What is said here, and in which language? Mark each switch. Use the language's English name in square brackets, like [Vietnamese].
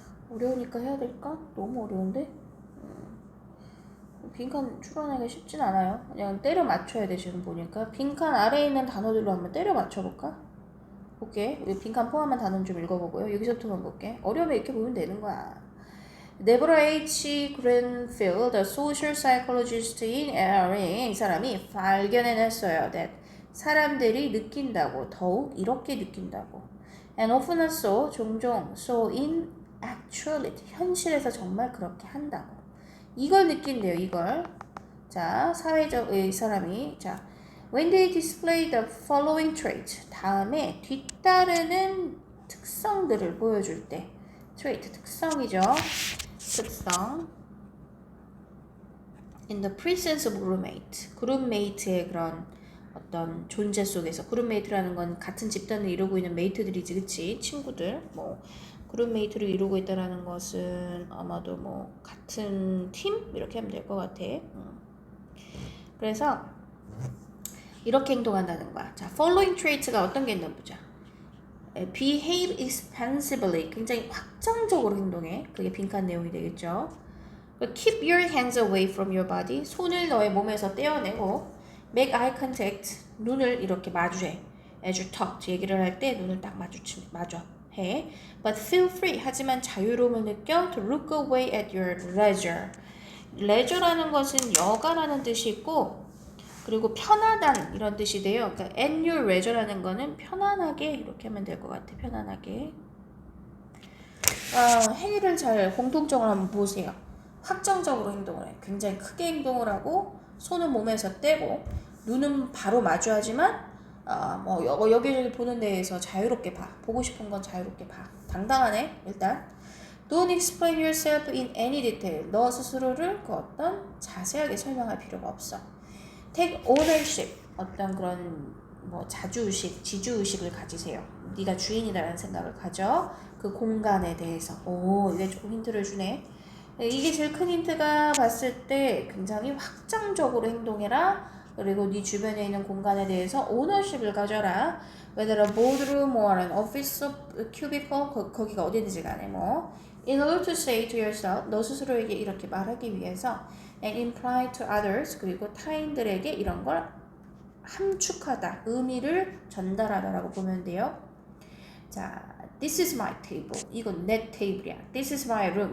[Korean] 어려우니까 해야 될까? 너무 어려운데? 빈칸 추론하기가 쉽진 않아요. 그냥 때려 맞춰야 돼 지금 보니까. 빈칸 아래에 있는 단어들로 한번 때려 맞춰볼까? 볼게. 여기 빈칸 포함한 단어는 좀 읽어보고요. 여기서부터만 볼게. 어려우면 이렇게 보면 되는 거야. 데보라 H. [English] 그랜필드, the social psychologist in LA, [Korean] 이 사람이 발견해냈어요. that 사람들이 느낀다고, 더욱 이렇게 느낀다고. [English] and often so, [Korean] 종종, [English] so in actuality, [Korean] 현실에서 정말 그렇게 한다고. 이걸 느낀대요, 이걸. 자, 사회적, 이 사람이, 자, [English] when they display the following trait, [Korean] 다음에 뒤따르는 특성들을 보여줄 때, trait, 특성이죠. 특성. [English] in the presence of groupmate, [Korean] 그룹메이트의 그런 어떤 존재 속에서, 그룹메이트라는 건 같은 집단을 이루고 있는 메이트들이지, 그치? 친구들, 뭐 그룹메이트를 이루고 있다라는 것은 아마도 뭐 같은 팀 이렇게 하면 될 것 같아. 그래서 이렇게 행동한다는 거야. 자, [English] following traits [Korean] 가 어떤 게 있나 보자. [English] behave expansively, [Korean] 굉장히 확장적으로 행동해. 그게 빈칸 내용이 되겠죠. [English] keep your hands away from your body, [Korean] 손을 너의 몸에서 떼어내고 [English] make eye contact, [Korean] 눈을 이렇게 마주해. [English] as you talk, [Korean] 얘기를 할 때 눈을 딱 마주 해. [English] but feel free, [Korean] 하지만 자유로움을 느껴 [English] to look away at your leisure. [Korean] leisure라는 것은 여가라는 뜻이 있고, 그리고 편하단 이런 뜻이 돼요. 그러니까 [English] at your leisure [Korean] 라는 거는 편안하게 이렇게 하면 될 것 같아. 편안하게. 행위를 잘 공통적으로 한번 보세요. 확정적으로 행동을 해. 굉장히 크게 행동을 하고 손은 몸에서 떼고 눈은 바로 마주하지만 뭐 여기저기 보는 데에서 자유롭게 봐. 보고 싶은 건 자유롭게 봐. 당당하네. 일단 [English] Don't explain yourself in any detail. [Korean] 너 스스로를 그 어떤 자세하게 설명할 필요가 없어. [English] Take ownership. [Korean] 어떤 그런 뭐 자주의식, 지주의식을 가지세요. 네가 주인이라는 생각을 가져. 그 공간에 대해서. 오, 이게 조금 힌트를 주네. 이게 제일 큰 힌트가 봤을 때 굉장히 확장적으로 행동해라. 그리고 네 주변에 있는 공간에 대해서 오너십을 가져라. [English] Whether a boardroom or an office cubicle, [Korean] 거기가 어디든지 간에 뭐. [English] In order to say to yourself, [Korean] 너 스스로에게 이렇게 말하기 위해서 [English] and imply to others, [Korean] 그리고 타인들에게 이런 걸 함축하다, 의미를 전달하다라고 보면 돼요. [English] 자, this is my table. [Korean] 이건 내 테이블이야. [English] This is my room.